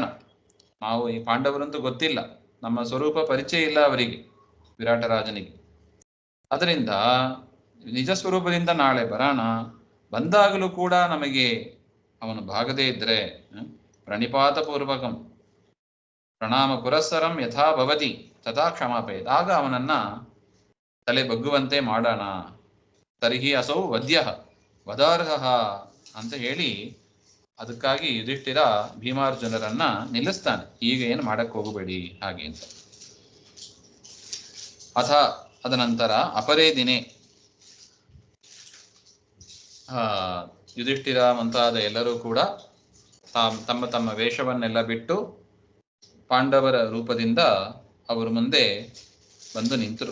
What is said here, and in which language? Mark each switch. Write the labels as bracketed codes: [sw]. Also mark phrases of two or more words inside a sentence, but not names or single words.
[kn] ನಾವು ಈ ಪಾಂಡವರಂತೂ ಗೊತ್ತಿಲ್ಲ, ನಮ್ಮ ಸ್ವರೂಪ ಪರಿಚಯ ಇಲ್ಲ ಅವರಿಗೆ, ವಿರಾಟ ರಾಜನಿಗೆ. ಅದರಿಂದ ನಿಜ ಸ್ವರೂಪದಿಂದ ನಾಳೆ ಬರೋಣ. ಬಂದಾಗಲೂ ಕೂಡ ನಮಗೆ ಅವನು ಭಾಗದೇ ಇದ್ರೆ [sa] ಪ್ರಣಿಪಾತ ಪೂರ್ವಕಂ ಪ್ರಣಾಮ ಪುರಸ್ಸರಂ ಯಥಾ ಭವತಿ ತಥಾ ಕ್ಷಮಾಪಯೇತ್. [kn] ಆಗ ಅವನನ್ನ ತಲೆ ಬಗ್ಗುವಂತೆ ಮಾಡೋಣ. [sa] ತರ್ಹಿ ಅಸೌ ವದ್ಯ ವದಾರ್ಹ [kn] ಅಂತ ಹೇಳಿ ಅದಕ್ಕಾಗಿ ಯುಧಿಷ್ಠಿರ ಭೀಮಾರ್ಜುನರನ್ನ ನಿಲ್ಲಿಸ್ತಾನೆ. ಈಗ ಏನು ಮಾಡಕ್ ಹೋಗಬೇಡಿ ಹಾಗೆ ಅಂತ. ಅಥ ಅದನಂತರ [sa] ಅಪರೇ ದಿನೇ [kn] ಯುಧಿಷ್ಠಿರ ಮುಂತಾದ ಎಲ್ಲರೂ ಕೂಡ ತಮ್ಮ ತಮ್ಮ ವೇಷವನ್ನೆಲ್ಲ ಬಿಟ್ಟು ಪಾಂಡವರ ರೂಪದಿಂದ ಅವರು ಮುಂದೆ ಬಂದು ನಿಂತರು.